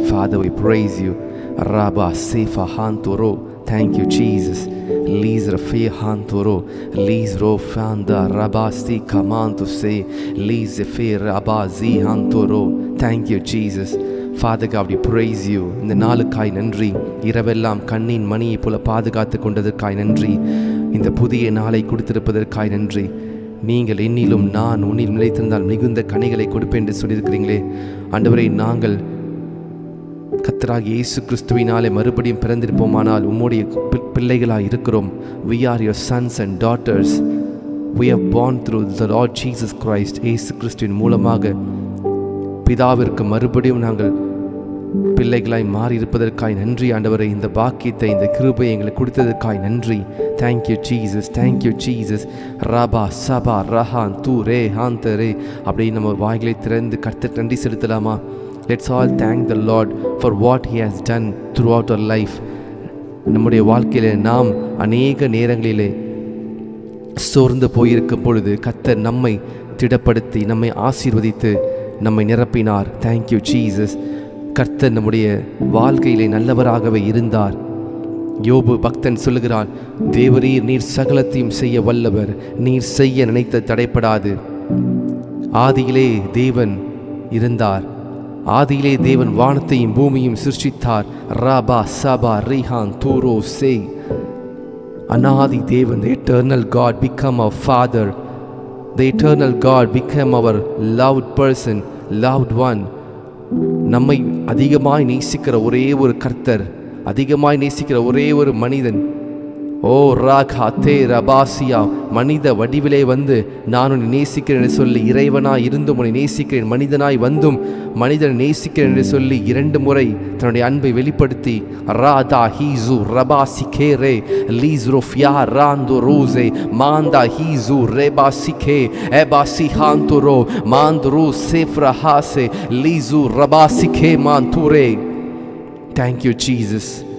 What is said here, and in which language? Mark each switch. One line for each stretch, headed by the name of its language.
English: Father, we praise you. Rabba sefa hantoro. Thank you, Jesus. Lizra fe hantoro lizro fanda rabasti kamanto se lize fe rabazi hantoro. Thank you, Jesus. Father God, we praise you.
Tamil: இந்த நாளுக்காய் நன்றி. இரவெல்லாம் கண்ணின் மணியை போல பாதுகாத்து கொண்டதற்காய் நன்றி. இந்த புதிய நாளை கொடுத்திருப்பதற்காய் நன்றி. நீங்கள் என்னிலும் நான் உன்னில் நிலைத்திருந்தால் மிகுந்த கனிகளை கொடுப்பேன் என்று சொல்லியிருக்கிறீங்களே ஆண்டவரே, நாங்கள் கர்த்தராகிய இயேசு கிறிஸ்துவினாலே மறுபடியும் பிறந்திருப்போமானால் உம்முடைய பிள்ளைகளாக இருக்கிறோம்.
English: We are your sons and daughters. We have born through the Lord Jesus Christ.
Tamil: இயேசு கிறிஸ்துவின் மூலமாக பிதாவிற்கு மறுபடியும் நாங்கள் பிள்ளைகளாய் மாறி இருப்பதற்காய் நன்றி ஆண்டவரே. இந்த பாக்கியத்தை, இந்த கிருபையை எங்களுக்கு கொடுத்ததற்காய் நன்றி.
English: Thank you, Jesus. Thank you, Jesus. ரபா சபா ரஹான் தூ ரே ஹாந்த ரே.
Tamil: அப்படி நம்ம வாய்களை திறந்து கர்த்தருக்கு நன்றி செலுத்தலாமா?
English: Let's all thank the Lord for what He has done throughout our life.
Tamil: நம்முடைய வாழ்க்கையிலே நாம் அநேக நேரங்களிலே சோர்ந்து போயிருக்கும் பொழுது கர்த்தர் நம்மை திடப்படுத்தி நம்மை ஆசீர்வதித்து நம்மை நிரப்பினார்.
English: Thank you, Jesus.
Tamil: கர்த்தர் நம்முடைய வாழ்க்கையிலே நல்லவராகவே இருந்தார். யோபு பக்தன் சொல்லுகிறான், தேவரீர் நீர் சகலத்தையும் செய்ய வல்லவர், நீர் செய்ய நினைத்த தடைப்படாது. ஆதியிலே தேவன் இருந்தார். ஆதியிலே தேவன் வானத்தையும் பூமியும் சிருஷ்டித்தார். ராபா சபா ரீஹான் தூரோ சே. அநாதி தேவன்,
English: the eternal God become our father. The eternal God became our loved person, loved one.
Tamil: நம்மை அதிகமாய் நேசிக்கிற ஒரே ஒரு கர்த்தர், அதிகமாய் நேசிக்கிற ஒரே ஒரு மனிதன். ஓ ராகா தே ரபாசியா, மனித வடிவிலே வந்து நான் உன்னை நேசிக்கிறேன் என்று சொல்லி இறைவனாய் இருந்தும் உன்னை நேசிக்கிறேன், மனிதனாய் வந்தும் மனிதனை நேசிக்கிறேன் என்று சொல்லி 2 முறை தன்னுடைய அன்பை வெளிப்படுத்தி Radha ஹீசு ரபாசி கேரே லீஸ்ரோ flea ராந்தோ ரோசே மாந்தா ஹீசு ரெபாசி K எபாசி ஹாந்துரோ மாந்துரு சேஃப்ரா ஹாசே லீசு ரபாசி K மாந்தூரே.
English: Thank you, Jesus.